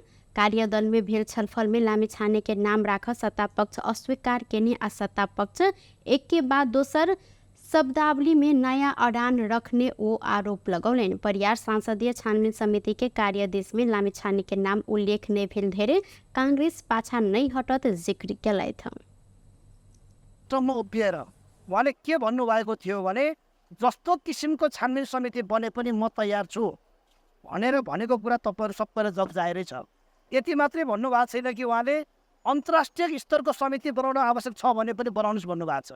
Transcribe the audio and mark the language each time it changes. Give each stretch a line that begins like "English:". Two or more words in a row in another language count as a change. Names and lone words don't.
Maithili: कार्यदल में भेल छलफल में लामेछाने के नाम राख सत्ता पक्ष अस्वीकार केने आ सत्ता पक्ष एक के बाद दोसर शब्दावली में नया अडान रखने ओ आरोप लगौलेन। परियार संसदीय छानबीन समिति के कार्यादेश में लामेछाने के नाम उल्लेख नहीं भेल धेरे कांग्रेस पाछा नहीं हटत जिक्र केलैथ।
Nepali: सम्म उभिएर उहाँले के भन्नुभएको थियो भने जस्तो किसिमको छानबिन समिति बने पनि म तयार छु भनेर भनेको कुरा तपाईँहरू सबैलाई जगजाहेरै छ। यति मात्रै भन्नुभएको छैन कि उहाँले अन्तर्राष्ट्रिय स्तरको समिति बनाउन आवश्यक छ भने पनि बनाउनुहोस् भन्नुभएको छ।